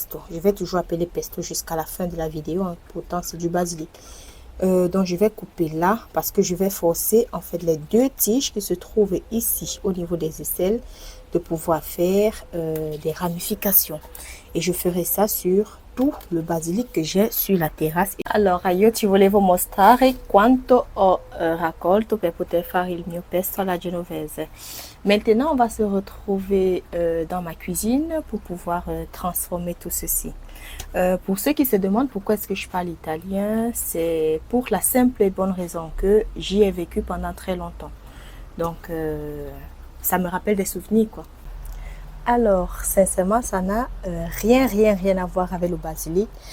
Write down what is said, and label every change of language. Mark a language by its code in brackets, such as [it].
[fr] Je vais toujours appeler pesto jusqu'à la fin de la vidéo, hein. Pourtant c'est du basilic. Donc je vais couper là parce que je vais forcer en fait les 2 tiges qui se trouvent ici au niveau des aisselles de pouvoir faire des ramifications. Et je ferai ça sur tout le basilic que j'ai sur la terrasse. [it] Allora, io ti volevo mostrare quanto ho raccolto per poter fare il mio pesto alla genovese. [fr] Maintenant, on va se retrouver dans ma cuisine pour pouvoir transformer tout ceci. Pour ceux qui se demandent pourquoi est-ce que je parle italien, c'est pour la simple et bonne raison que j'y ai vécu pendant très longtemps. Donc, ça me rappelle des souvenirs, quoi. Alors, sincèrement, ça n'a rien à voir avec le basilic.